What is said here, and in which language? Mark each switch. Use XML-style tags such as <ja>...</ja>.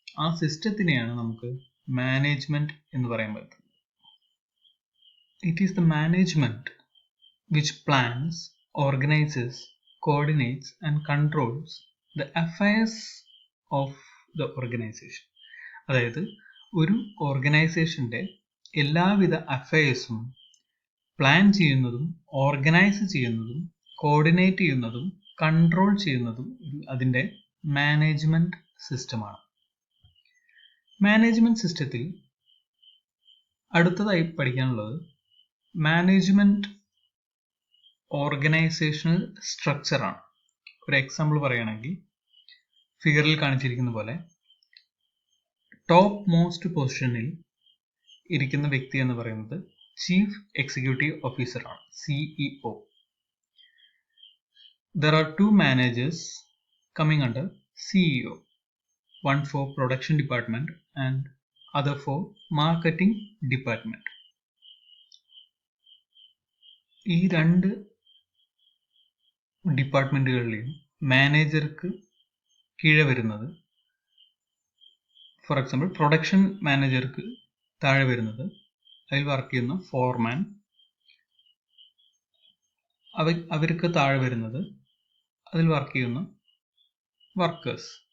<ml>ആ സിസ്റ്റത്തിനെയാണ് നമുക്ക് മാനേജ്മെന്റ് എന്ന് പറയാൻ പറ്റുന്നത്.</ml> <en>It is the management which plans, organizes, coordinates and controls the affairs of the organization.</en> <ml>അതായത് ഒരു ഓർഗനൈസേഷന്റെ എല്ലാവിധ അഫയേഴ്സും പ്ലാൻ ചെയ്യുന്നതും ഓർഗനൈസ് ചെയ്യുന്നതും കോർഡിനേറ്റ് ചെയ്യുന്നതും കൺട്രോൾ ചെയ്യുന്നതും അതിൻ്റെ മാനേജ്മെന്റ് സിസ്റ്റമാണ്. മാനേജ്മെന്റ് സിസ്റ്റത്തിൽ അടുത്തതായി പഠിക്കാനുള്ളത് മാനേജ്മെന്റ് ഓർഗനൈസേഷണൽ സ്ട്രക്ചറാണ്. ഒരു എക്സാമ്പിൾ പറയുകയാണെങ്കിൽ ഫിഗറിൽ കാണിച്ചിരിക്കുന്ന പോലെ ടോപ്പ് മോസ്റ്റ് പൊസിഷനിൽ ഇരിക്കുന്ന വ്യക്തി എന്ന് പറയുന്നത് ചീഫ് എക്സിക്യൂട്ടീവ് ഓഫീസറാണ്, CEO.</ml> <en>There are two managers coming under CEO, one for production department and other for marketing department.</en> <ml>ഈ രണ്ട് ഡിപ്പാർട്ട്മെന്റുകളിലെയും മാനേജർക്ക് കീഴെ വരുന്നത്, ഫോർ എക്സാമ്പിൾ പ്രൊഡക്ഷൻ മാനേജർക്ക് താഴെ വരുന്നത് അതിൽ വർക്ക് ചെയ്യുന്ന ഫോർമാൻ, അവർക്ക് താഴെ വരുന്നത് അതിൽ വർക്ക് ചെയ്യുന്ന വർക്കേഴ്സ്.</ml>